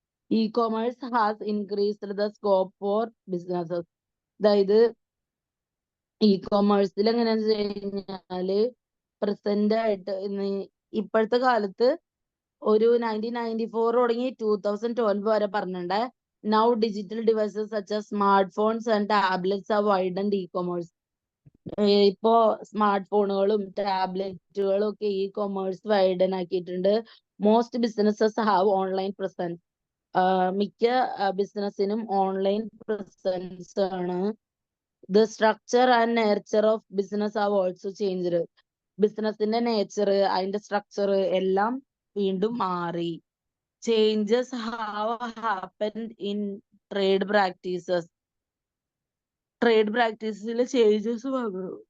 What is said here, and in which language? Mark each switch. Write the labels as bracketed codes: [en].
[en] E-commerce has increased the scope for businesses. [ml] അതായത് ഇ-കൊമേഴ്സിൽ എങ്ങനെയാന്ന് വെച്ച് കഴിഞ്ഞാല് പ്രസന്റ് ആയിട്ട് ഇപ്പോഴത്തെ കാലത്ത് ഒരു 1994 തുടങ്ങി 2012 വരെ പറഞ്ഞിട്ടുണ്ട്. [en] Now digital devices such as smart phones and tablets have widened e-commerce. [ml] ഇപ്പോ സ്മാർട്ട് ഫോണുകളും ടാബ്ലറ്റുകളും ഒക്കെ ഇ-കൊമേഴ്സ് വൈഡൻ ആക്കിയിട്ടുണ്ട്. [en] Most businesses have online presence. [ml] മിക്ക ബിസിനസ്സിനും ഓൺലൈൻ പ്രസൻസ് ആണ്. [en] The structure and nature of business have also changed. [ml] ബിസിനസിന്റെ nature, അതിന്റെ structure എല്ലാം വീണ്ടും മാറി. [en] Changes have happened in trade practices. [ml] Trade പ്രാക്ടീസിൽ changes വന്നു.